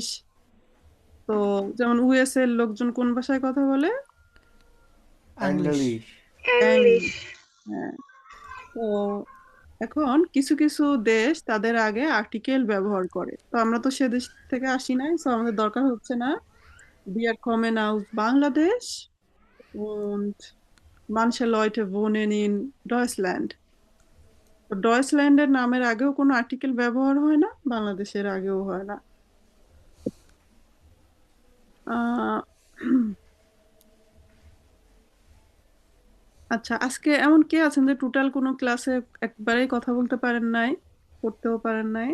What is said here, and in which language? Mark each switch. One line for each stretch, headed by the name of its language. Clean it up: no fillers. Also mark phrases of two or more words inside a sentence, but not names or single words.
Bangla: তো যেমন ইউএস এর লোকজন কোন ভাষায় কথা বলে? ইংলিশ। English. হ্যাঁ। তো এখন কিছু কিছু দেশ তাদের আগে আর্টিকেল ব্যবহার করে, তো আমরা তো সে দেশ থেকে আসি নাই, তো আমাদের দরকার হচ্ছে না।
German: Wir kommen aus Bangladesch und manche Leute wohnen in Deutschland.
Bangla: তো ডয়েচল্যান্ডের নামের আগেও কোনো আর্টিকেল ব্যবহার হয় না, বাংলাদেশের আগেও হয় না। আহ, আচ্ছা, আজকে এমন কে আছেন যে টোটাল কোনো ক্লাসে একবারেই কথা বলতে পারেন নাই, পড়তেও পারেন নাই?